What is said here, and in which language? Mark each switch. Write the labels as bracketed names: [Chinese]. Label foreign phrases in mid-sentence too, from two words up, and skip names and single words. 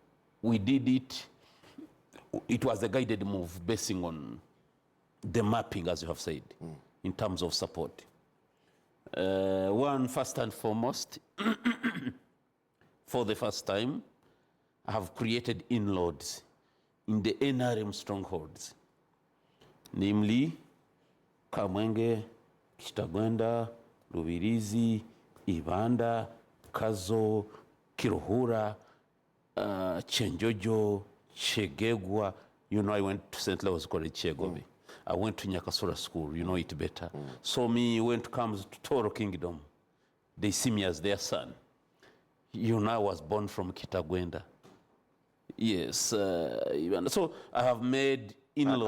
[English] We did it it was a guided move basing on the mapping, as you have said, in terms of support. One, first and foremost, for the first time, I have created inroads in the NRM strongholds, namely Kamwenge, Kitagwenda, Lubirizi, Ibanda, Kazo, Kiruhura, Chenjojo, Chegegwa. You know, I went to St. Louis College, Chegobe. I went to Nyakasura School, you know it better. So me, when it comes to Toro Kingdom, they see me as their son. You know, I was born from Kitagwenda. Yes, so I have made inroads.